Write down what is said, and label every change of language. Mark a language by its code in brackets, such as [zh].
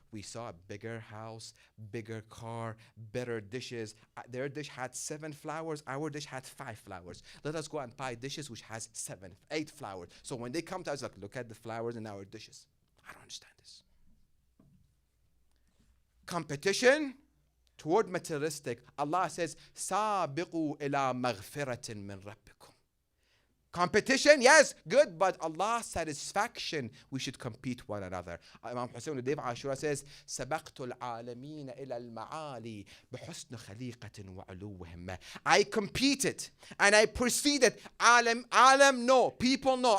[en] We saw a bigger house, bigger car, better dishes. Their dish had 7 flowers. Our dish had 5 flowers. Let us go and buy dishes which has 7, 8 flowers. So when they come to us, like, look at the flowers in our dishes. I don't understand this. Competition toward materialistic. Allah says, [ar] سَابِقُوا إِلَى مَغْفِرَةٍ مِّن رَبِّكُمْ. [en] Competition, yes, good, but Allah's satisfaction, we should compete one another. Imam Hussein on the day of Ashura says, [ar] سَبَقْتُ الْعَالَمِينَ إِلَى الْمَعَالِي بِحُسْنِ خَلِيقَةٍ وَعُلُوِّهِمْ. [en] I competed and I proceeded. Alam, no. People, no.